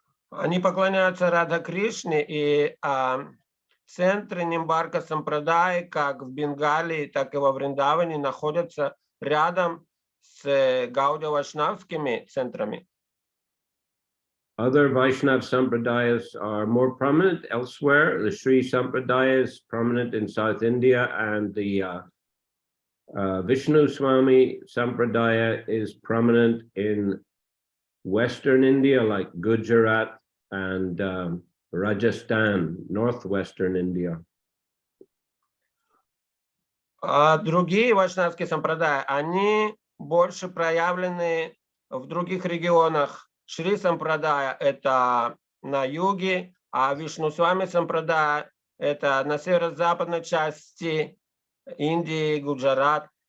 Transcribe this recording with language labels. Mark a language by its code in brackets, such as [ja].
[ru] Они поклоняются Радха Кришне, и центры Нимбарка Сампрадаи, как в Бенгалии, так и во Вриндаване, находятся рядом с гаудия-вайшнавскими центрами. [en] Other Vaishnav Sampradayas are more prominent elsewhere. The Sri Sampradaya is prominent in South India, and the Vishnu Swami Sampradaya is prominent in Western India, like Gujarat and Rajasthan, northwestern India. [ru] Другие вайшнавские сампрадаи, они больше проявлены в других регионах. Шри Сампрадая – это на юге, а Вишну Свами Сампрадая – это на северо-западной части Индии, Гуджарат.